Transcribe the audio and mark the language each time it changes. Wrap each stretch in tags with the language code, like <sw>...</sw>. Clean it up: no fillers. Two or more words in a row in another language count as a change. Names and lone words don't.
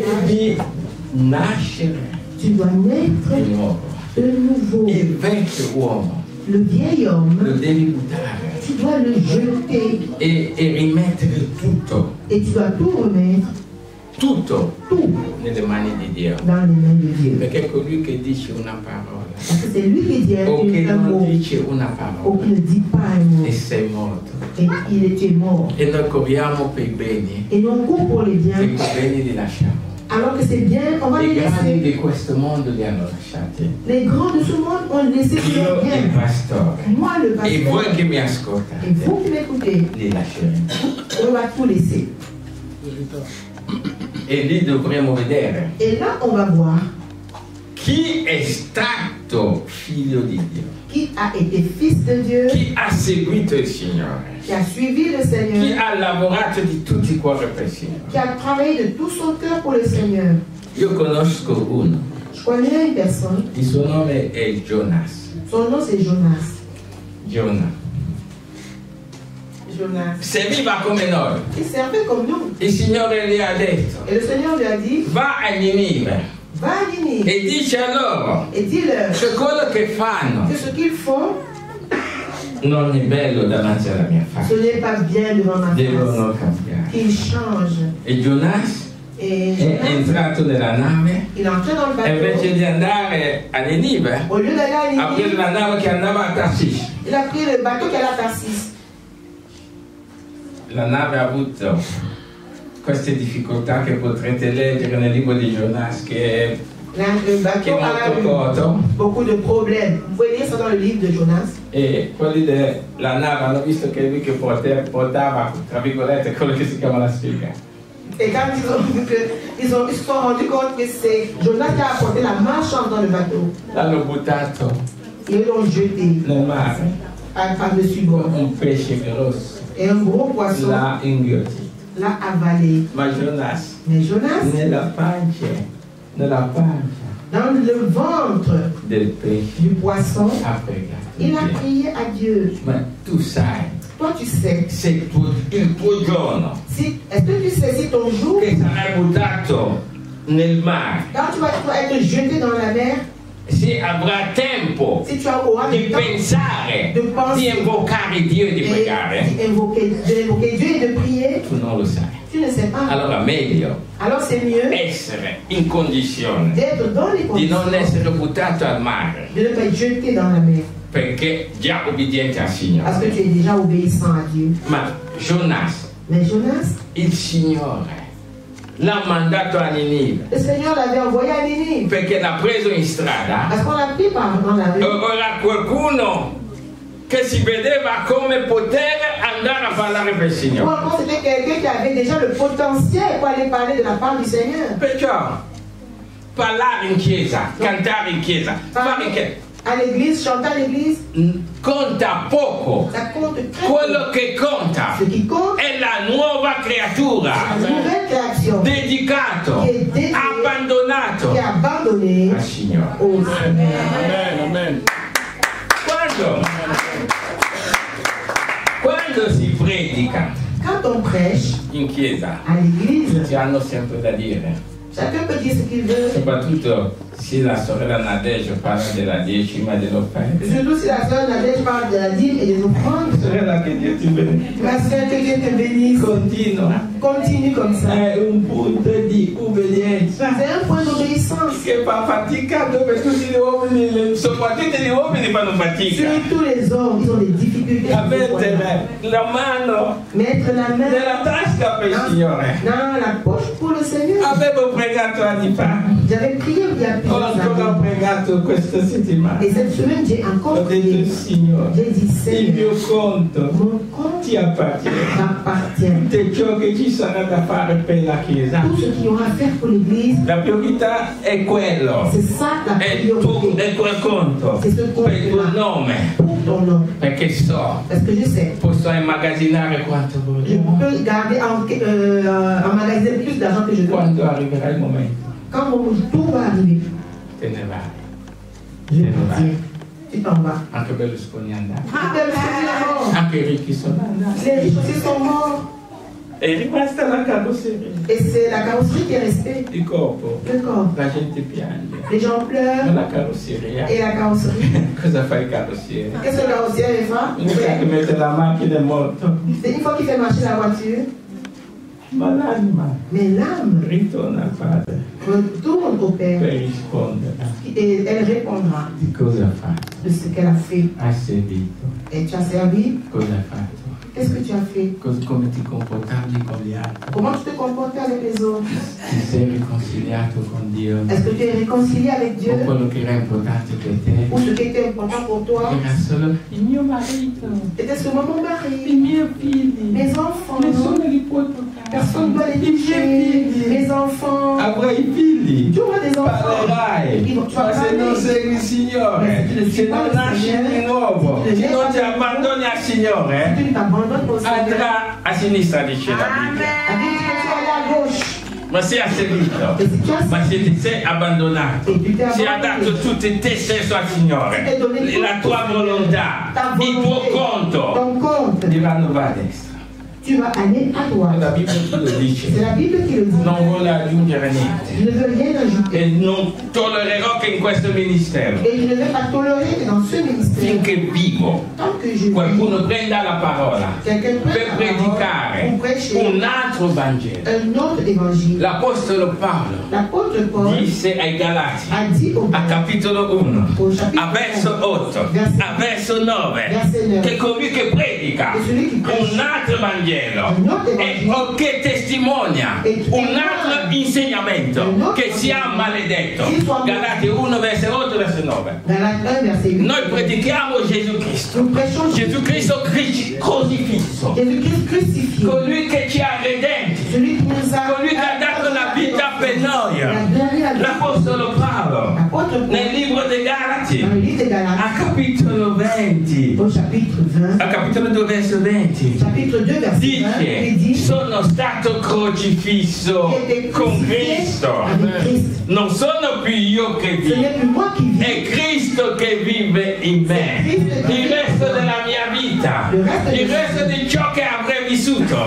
<it>Devi nascere</it> <fr>Tu dois naître</fr> <it>di nuovo.</it> <fr>de nouveau.</fr> <it>Il vecchio uomo</it> <fr>Le vieil</fr> <it>lo</it> <fr>homme,</fr> <it>devi buttare</it> <fr>tu dois le jeter</fr> <it>e rimettere tutto,</it> <fr>et tu dois tout remettre,</fr> <it>tutto</it> <fr>tout,</fr> <it>nelle mani di Dio.</it> <fr>dans les mains de Dieu.</fr> <it>Perché è colui che dice una parola</it> <fr>Parce que c'est lui qui dit</fr> <it>o che</it> <fr>un</fr> <it>non</it> <fr>mot,</fr> <it>dice una</it> <fr>ou</fr> <it>parola</it> <fr>qui ne dit pas un mot,</fr> <it>e sei morto.</it> <fr>et tu es mort.</fr> <it>E noi corriamo per i beni</it> <fr>Et nous on court pour les</fr> <it>e</it> <fr>biens,</fr> <it>quei beni li lasciamo.</it> <fr>alors que c'est bien, on va</fr> <it>I</it> <fr>les</fr> <it>grandi</it> <fr>laisser.</fr> <it>di questo mondo li hanno lasciati.</it> <fr>Les grands de ce monde ont laissé</fr> <it>Io</it> <fr>leurs</fr> <it>il</it> <fr>biens.</fr> <it>pastore</it> <fr>Moi, le</fr> <it>e voi</it> <fr>pasteur,</fr> <it>che mi</it> <fr>et</fr> <it>ascoltate</it> <fr>vous qui m'écoutez,</fr> <it>li lasceremo.</it> <fr>on va tout laisser.</fr> <it>E lì dovremo vedere</it> <fr>Et là, on va voir</fr> <it>chi è stato figlio di Dio,</it> <fr>qui a été fils de Dieu,</fr> <it>chi ha seguito il Signore,</it> <fr>qui a suivi le</fr> <it>chi</it> <fr>Seigneur,</fr> <it>ha lavorato di tutti i cuori per il Signore.</it> <fr>qui a travaillé de tout son cœur pour le Seigneur.</fr> <it>Io conosco uno,</it> <fr>Je connais une personne,</fr> <it>il suo nome è Jonas.</it> <fr>son nom c'est Jonas. Jonah. Jonas.</fr> <it>serviva come noi.</it> <fr>Il servait comme nous.</fr> <it>Il Signore gli ha detto,</it> <fr>Et le Seigneur lui a dit,</fr> <it>va a Ninive</it> <fr>va à Ninive</fr> <it>e dice a loro</it> <fr>et dis-leur</fr> <it>che quello che fanno</it> <fr>que ce qu'ils font,</fr> <it>non è bello davanti alla mia</it> <fr>ce</fr> <it>faccia.</it> <fr>n'est pas bien devant ma</fr> <it>Devono</it> <fr>face.</fr> <it>cambiare.</it> <fr>Qu'ils changent.</fr> <it>E Jonas</it> <fr>Et</fr> <it>è</it> <fr>Jonas,</fr> <it>entrato nella nave</it> <fr>il est entré dans le</fr> <it>e invece</it> <fr>bateau.</fr> <it>di andare a Ninive</it> <fr>Au lieu d'aller à</fr> <it>ha preso</it> <fr>Ninive,</fr> <it>la nave che andava a Tarsis.</it> <fr>il a pris le bateau qui allait à Tarsis.</fr> <it>La nave ha avuto queste difficoltà che potrete leggere nel libro di Jonas, che</it> <fr>Le</fr> <it>è</it> <fr>bateau a</fr> <it>molto</it> <fr>eu</fr> <it>corto,</it> <fr>beaucoup de problèmes. Vous pouvez lire ça dans le livre de Jonas.</fr> <it>e quelli della nave hanno visto che lui che portava, tra virgolette, quello che si chiama la spiga.</it> <fr>Et quand ils ont vu qu'ils se sont rendus compte que c'est Jonas qui a apporté la marchande dans le bateau,</fr> <it>L'hanno buttato</it> <fr>ils l'ont jeté</fr> <it>nel mare,</it> <fr>par-dessus bord.</fr> <it>un pesce grosso</it> <fr>Et un gros poisson</fr> <it>l'ha inghiottito.</it> <fr>l'a avalé.</fr> <it>Ma Jonas,</it> <fr>Mais Jonas,</fr> <it>nella pancia</it> <fr>dans le ventre</fr> <it>del pesce,</it> <fr>du poisson,</fr> <it>ha pregato</it> <fr>il a</fr> <it>Dio.</it> <fr>prié à Dieu.</fr> <it>Ma tu sai,</it> <fr>Toi, tu sais.</fr> <it>se il tuo giorno</it> <fr>Est-ce que tu sais si ton jour,</fr> <it>che sarai buttato nel mare,</it> <fr>quand tu vas être jeté dans la mer,</fr> <it>se avrà tempo</it> <fr>si tu auras</fr> <it>di</it> <fr>le temps</fr> <it>pensare,</it> <fr>de penser</fr> <it>di invocare Dio e di pregare,</it> <fr>d'invoquer Dieu et de prier,</fr> <it>tu non lo sai.</it> <fr>tu ne sais pas.</fr> <it>Allora meglio</it> <fr>Alors c'est mieux</fr> <it>essere in condizione</it> <fr>d'être dans les</fr> <it>di non</it> <fr>conditions</fr> <it>essere buttato al mare,</it> <fr>de ne pas être jeté dans la mer.</fr> <it>perché già obbediente al</it> <fr>Parce que</fr> <it>Signore.</it> <fr>tu es déjà obéissant à Dieu.</fr> <it>Ma Jonas,</it> <fr>Mais Jonas,</fr> <it>il Signore l'ha mandato a Ninive</it> <fr>le Seigneur l'avait envoyé à Ninive.</fr> <it>perché l'ha preso in strada.</it> <fr>Parce qu'on l'a pris dans la rue.</fr> <it>Ora qualcuno che si vedeva come poter andare a parlare per il</it> <fr>Ou</fr> <it>Signore.</it> <fr>encore c'était quelqu'un qui avait déjà le potentiel pour aller parler de la part du Seigneur.</fr> <it>Perciò parlare in chiesa, cantare in chiesa, fare che</it> <fr>À l'église, chanter à l'église,</fr> <it>conta poco.</it> <fr>ça compte très</fr> <it>Quello</it> <fr>peu.</fr> <it>che conta</it> <fr>Ce qui compte,</fr> <it>è la nuova creatura,</it> <fr>c'est la nouvelle création</fr> <it>dedicato,</it> <fr>qui est dédiée,</fr> <it>abbandonato</it> <fr>qui est abandonnée</fr> <it>al Signore.</it> <fr>au Seigneur.</fr> <it>Amen. Quando si predica</it> <fr>Quand on prêche</fr> <it>in chiesa,</it> <fr>à l'église,</fr> <it>tutti hanno sempre da dire.</it> <fr>chacun peut dire ce qu'il veut.</fr> <it>Soprattutto se la sorella Nadege parla della decima dell'offerta.</it> <fr>Surtout si la sœur Nadège parle de la dîme et des offrandes.</fr> <it>Sorella, che Dio ti benedica.</it> <fr>Ma sœur, que Dieu te bénisse.</fr> <it>Continua.</it> <fr>Continue comme ça.</fr> <it>È un punto di obbedienza</it> <fr>C'est un point d'obéissance.</fr> <it>che fa fatica, dove tutti gli uomini, soprattutto gli uomini fanno fatica.</it> <fr>Surtout les hommes, ils ont des difficultés.</fr> <it>A mettere la mano</it> <fr>Mettre la main</fr> <it>nella tasca per il Signore.</it> <fr>dans la poche pour le Seigneur.</fr> <it>Avevo pregato anni fa,</it> <fr>J'avais prié il y a</fr> <it>ho</it> <fr>plusieurs</fr> <it>ancora</it> <fr>années.</fr> <it>pregato questa settimana.</it> <fr>Et cette semaine, j'ai</fr> <it>Ho</it> <fr>encore</fr> <it>detto,</it> <fr>prié.</fr> <it>Signore,</it> <fr>J'ai dit,</fr> <it>il mio</it> <fr>Seigneur,</fr> <it>conto</it> <fr>mon compte</fr> <it>ti appartiene.</it> <fr>m'appartient.</fr> <it>Tutto ciò che ci sarà da fare per la Chiesa,</it> <fr>Tout ce qu'il y aura à faire pour l'Église,</fr> <it>la priorità è quello,</it> <fr>c'est ça la</fr> <it>è</it> <fr>priorité.</fr> <it>quel conto</it> <fr>C'est ce</fr> <it>per il tuo</it> <fr>compte-là</fr> <it>nome,</it> <fr>pour ton nom.</fr> <it>perché so,</it> <fr>Parce que je sais,</fr> <it>posso immagazzinare quanto</it> <fr>je</fr> <it>voglio.</it> <fr>peux garder emmagasiner plus d'argent que je veux.</fr> <it>Quando arriverà il momento,</it> <fr>Quand mon tour va arriver,</fr> <it>te ne vai.</it> <fr>je vais dire, tu t'en vas.</fr> <it>Anche Berlusconi è andato,</it> <fr>Même si c'est la mort,</fr> <it>anche i ricchi sono andati.</it> <fr>les riches aussi sont morts.</fr> <it>È rimasta la carrozzeria.</it> <fr>Et c'est la carrosserie qui est restée.</fr> <it>Il corpo,</it> <fr>Le corps.</fr> <it>la gente piange.</it> <fr>Les gens</fr> <it>Ma</it> <fr>pleurent</fr> <it>la carrozzeria,</it> <fr>et la carrosserie.</fr> <it>cosa fa il carrozziere?</it> <fr>Qu'est-ce que le carrossier fa?</fr> <it>Mica che mette la macchina è morto,</it> <fr>C'est une fois qu'il fait marcher la voiture,</fr> <it>ma l'anima</it> <fr>mais l'âme</fr> <it>ritorna al Padre</it> <fr>retourne au Père</fr> <it>per rispondere</it> <fr>et elle répondra</fr> <it>di cosa ha fatto.</it> <fr>de ce qu'elle a fait.</fr> <it>Hai servito,</it> <fr>Et tu as servi,</fr> <it>cosa hai fatto,</it> <fr>qu'est-ce que tu as fait?</fr> <it>come ti comportavi con gli altri,</it> <fr>Comment tu te comportais avec les autres?</fr> <it>ti sei riconciliato con Dio,</it> <fr>Est-ce que tu es réconcilié avec Dieu?</fr> <it>o quello che era importante per te</it> <fr>Ou ce qui était important pour toi?</fr> <it>era solo il mio marito,</it> <fr>Était seulement mon</fr> <it>i</it> <fr>mari,</fr> <it>miei figli,</it> <fr>mes enfants.</fr> <it>nessuno li può toccare,</it> <fr>Personne ne doit les</fr> <it>i miei</it> <fr>toucher.</fr> <it>figli,</it> <fr>Mes enfants.</fr> <it>avrai figli,</it> <fr>Tu auras des enfants.</fr> <it>parlerai,</it> <fr>Tu vas</fr> <it>ma se non</it> <fr>parler.</fr> <it>segui il Signore, se non nasci di nuovo, se non ti abbandoni al Signore,</it> <fr>Tu t'abandonnes au Seigneur.</fr> <it>andrà a sinistra, dice la Bibbia.</it> <fr>La Bible dit que tu vas aller à gauche.</fr> <it>ma sei asservito, ma se ti sei abbandonato, se hai dato tutti te stesso al Signore, la tua volontà, il tuo conto, diranno va a destra.</it> <fr>Tu vas aller à droite.</fr> <it>La Bibbia chi lo dice.</it> <fr>C'est la Bible qui le dit.</fr> <it>Non vuole aggiungere niente.</it> <fr>Je ne veux rien ajouter.</fr> <it>E non tollererò che in questo ministero,</it> <fr>Et je ne vais pas tolérer que dans ce ministère,</fr> <it>finché vivo,</it> <fr>tant que je</fr> <it>qualcuno prenda la parola</it> <fr>quelqu'un</fr> <it>per</it> <fr>prenne la parole</fr> <it>predicare</it> <fr>pour prêcher</fr> <it>un altro Vangelo.</it> <fr>un autre évangile.</fr> <it>L'Apostolo Paolo</it> <fr>L'apôtre Paul</fr> <it>disse ai Galati,</it> <fr>a dit au</fr> <it>a capitolo 1,</it> <fr>au chapitre</fr> <it>a verso 8,</it> <fr>verset-</fr> <it>a verso 9,</it> <fr>verset 9,</fr> <it>che colui che predica</it> <fr>che celui qui prêche</fr> <it>un altro Vangelo</it> <fr>un autre</fr> <it>o che testimonia e un altro insegnamento un altro che sia maledetto. Che sia Galati 1, verso 8, verso 9.</it> <fr>Galates 1, verset 8.</fr> <it>Noi predichiamo Gesù Cristo.</it> <fr>Nous prêchons</fr> <it>Gesù Cristo crocifisso.</it> <fr>Jésus-Christ crucifié.</fr> <it>Colui che ci ha redenti.</it> <fr>Celui qui nous a</fr> <it>Colui che ha dato la vita per noi. L'Apostolo Paolo</it> <fr>L'apôtre Paul,</fr> <it>nel libro dei Galati,</it> <fr>dans le livre de Galates,</fr> <it>a capitolo 20,</it> <fr>au chapitre 20,</fr> <it>a capitolo 2 verso 20,</it> <fr>chapitre 2, verset 20,</fr> <it>il dice:</it> <fr>dit</fr> <it>sono stato crocifisso con Cristo,</it> <fr>avec Christ.</fr> <it>non sono più io che</it> <fr>Ce n'est</fr> <it>vivo,</it> <fr>plus moi qui vis,</fr> <it>è Cristo che vive in me. Il resto della mia vita, il resto di ciò che avrei vissuto,</it>